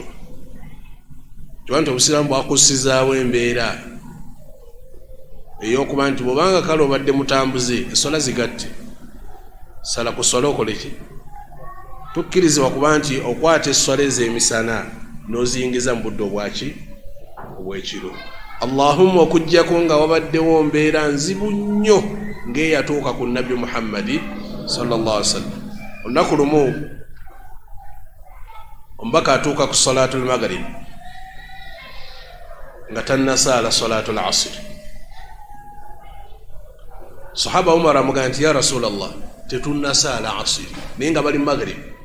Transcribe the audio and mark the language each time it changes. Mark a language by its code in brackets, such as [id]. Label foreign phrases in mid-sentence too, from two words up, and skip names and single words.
[lg] Kiba nti obusiraamu bwakussizaawo embeera ey'okuba nti bw'obanga kale obadde mutambuze esswala zigatte, sala ku swala okole ki? Tukkirizibwa kuba nti okwata esswala ez'emisana n'oziyingiza mu budde obwaki? Obw'ekiro. Allahumma okuggyako nga wabaddewo mbeera nzibu nnyo ng'eyatuuka ku Nabbi Muhammadi [ar] صلى الله عليه وسلم. [lg] Olunaku lumu omubaka atuuka ku [ar] صلاة المغرب [lg] nga tannasaala [ar] صلاة العصر. [lg] Sahaba Umar amugamba nti [ar] يا رسول الله, [lg] tetunnasaala asr naye nga bali maghrib.